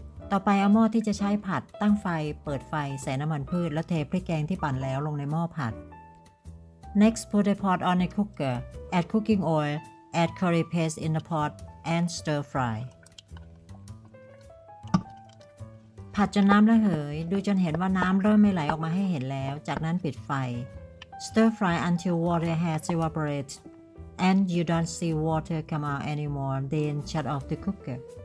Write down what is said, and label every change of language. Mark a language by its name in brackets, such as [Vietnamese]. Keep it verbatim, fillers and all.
[Thai] ต่อไปเอาหม้อที่จะใช้ผัดตั้งไฟเปิดไฟใส่น้ำมันพืชและเทพริกแกงที่ปั่นแล้วลงในหม้อผัด [English] Next put the pot on a cooker. Add cooking oil. Add curry paste in the pot and stir fry. [Thai] ผัดจนน้ำระเหยดูจนเห็นว่าน้ำเริ่มไม่ไหลออกมาให้เห็นแล้วจากนั้นปิดไฟ [English] Stir fry until water has evaporated and you don't see water come out anymore. Then shut off the cooker.